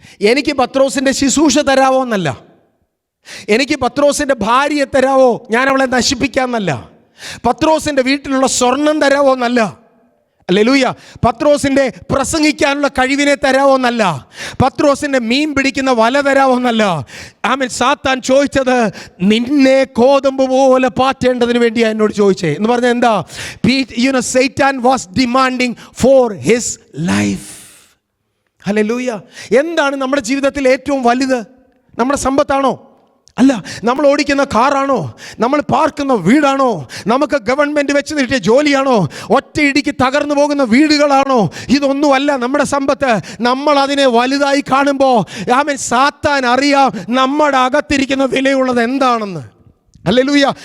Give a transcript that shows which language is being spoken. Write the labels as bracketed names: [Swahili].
[Malayalam] എനിക്ക് പത്രോസിൻ്റെ ശുശ്രൂഷ തരാവോ എന്നല്ല, എനിക്ക് പത്രോസിൻ്റെ ഭാര്യയെ തരാവോ, ഞാൻ അവളെ നശിപ്പിക്കാമെന്നല്ല, പത്രോസിൻ്റെ വീട്ടിലുള്ള സ്വർണം തരാവോ എന്നല്ല, ഹല്ലേലൂയ, പത്രോസിൻ്റെ പ്രസംഗിക്കാനുള്ള കഴിവിനെ തരാവോ എന്നല്ല, പത്രോസിൻ്റെ മീൻ പിടിക്കുന്ന വല തരാവോ എന്നല്ല. ആമേൻ. സാത്താൻ ചോദിച്ചത് നിന്നെ കോതമ്പ് പോലെ പാറ്റേണ്ടതിന് വേണ്ടിയാണ് എന്നോട് ചോദിച്ചേ എന്ന് പറഞ്ഞാൽ എന്താ? [English] Satan was demanding for his life. [Malayalam] Hallelujah. എന്താണ് നമ്മുടെ ജീവിതത്തിൽ ഏറ്റവും വലുത്? നമ്മുടെ സമ്പത്താണോ? അല്ല. നമ്മൾ ഓടിക്കുന്ന കാറാണോ? നമ്മൾ പാർക്കുന്ന വീടാണോ? നമുക്ക് ഗവൺമെൻറ് വെച്ച് നീട്ടിയ ജോലിയാണോ? ഒറ്റയിടിക്ക് തകർന്നു പോകുന്ന വീടുകളാണോ? ഇതൊന്നുമല്ല നമ്മുടെ സമ്പത്ത്. നമ്മൾ അതിനെ വലുതായി കാണുമ്പോൾ ആമേൻ, സാത്താൻ അറിയാം നമ്മുടെ അകത്തിരിക്കുന്ന വിലയുള്ളത് എന്താണെന്ന്. ഹല്ലേലൂയ.